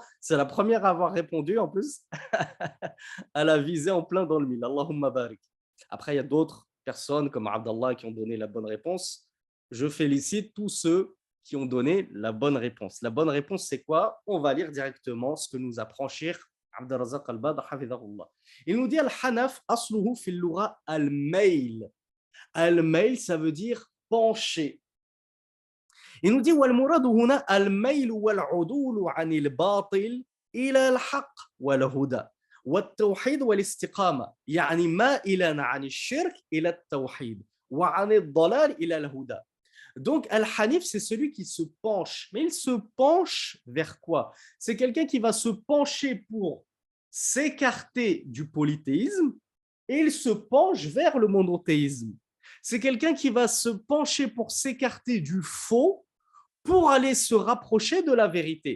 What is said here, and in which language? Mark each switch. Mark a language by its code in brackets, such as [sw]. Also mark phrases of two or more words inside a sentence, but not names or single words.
[fr] C'est la première à avoir répondu, en plus. Elle a visé en plein dans le mille. [ar] اللهم بارك. [fr] Après, il y a d'autres personnes comme Abdallah qui ont donné la bonne réponse. Je félicite tous ceux qui ont donné la bonne réponse. La bonne réponse, c'est quoi? On va lire directement ce que nous apprend Cheikh Abdelrazak Al-Badr, hafidhahullah. Il nous dit [ar] الحنف أصله في اللغة الميل. [fr] Al-mail, ça veut dire pencher. Il nous dit [ar] والمراد هنا الميل والعدول عن الباطل إلى الحق والهدى والتوحيد والاستقامة يعني مائلا عن الشرك إلى التوحيد وعن الضلال إلى الهدى. [fr] Donc Al-Hanif, c'est celui qui se penche. Mais il se penche vers quoi? C'est quelqu'un qui va se pencher pour s'écarter du polythéisme et il se penche vers le monothéisme. C'est quelqu'un qui va se pencher pour s'écarter du faux pour aller se rapprocher de la vérité.